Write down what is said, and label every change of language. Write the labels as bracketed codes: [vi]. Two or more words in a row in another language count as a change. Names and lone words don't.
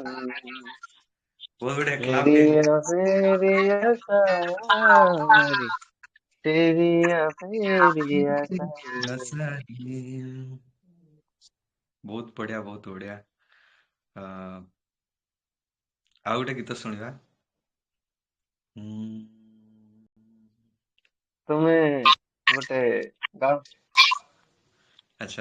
[or] ବହୁତ ବଢିଆ, କ୍ଲାପ ଟିକେ। ଫେରିଆ ସାରି तेरिया फेरिया सारी। ବହୁତ ବଢିଆ, ବହୁତ ବଢିଆ। ଅ, ଆଉ ଗୋଟେ ଗୀତ ଶୁଣିବା। ହୁଁ, ତୁମେ ଗୋଟେ ଗାଅ। ଆଚ୍ଛା,